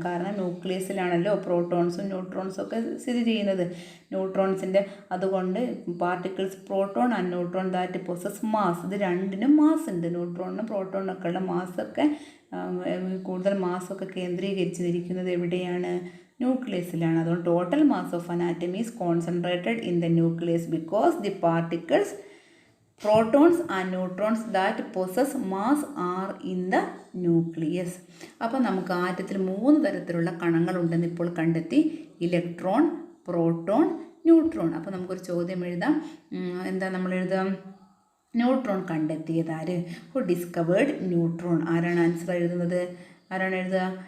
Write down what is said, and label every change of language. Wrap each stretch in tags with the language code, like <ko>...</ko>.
<ml>കാരണം ന്യൂക്ലിയസിലാണല്ലോ പ്രോട്ടോൺസും ന്യൂട്രോൺസും ഒക്കെ സ്ഥിതി ചെയ്യുന്നത്. ന്യൂട്രോൺസിൻ്റെ, അതുകൊണ്ട് particles</ml> <en>proton and neutron that possess mass,</en> <ml>ഇത് രണ്ടിനും മാസ് ഉണ്ട്. ന്യൂട്രോണിനും പ്രോട്ടോണിനൊക്കെ ഉള്ള മാസൊക്കെ, കൂടുതൽ മാസമൊക്കെ കേന്ദ്രീകരിച്ചിരിക്കുന്നത് എവിടെയാണ്? ന്യൂക്ലിയസിലാണ്.</ml> <en>അതുകൊണ്ട് total mass of an atom is concentrated in the nucleus because the particles protons and neutrons that possess mass are in the nucleus.</en> <ml>അപ്പോൾ നമുക്ക് ആറ്റത്തിൽ 3 തരത്തിലുള്ള കണങ്ങളുണ്ടെന്ന് ഇപ്പോൾ കണ്ടെത്തി: ഇലക്ട്രോൺ, പ്രോട്ടോൺ, ന്യൂട്രോൺ. അപ്പോൾ നമുക്കൊരു ചോദ്യം എഴുതാം. എന്താ നമ്മൾ എഴുതാം? ന്യൂട്രോൺ കണ്ടെത്തിയത് ആര്?</ml> <en>Who discovered neutron?</en> <ml>ആരാണ് ആൻസർ എഴുതുന്നത്? ആരാണ് എഴുതുക?</ml>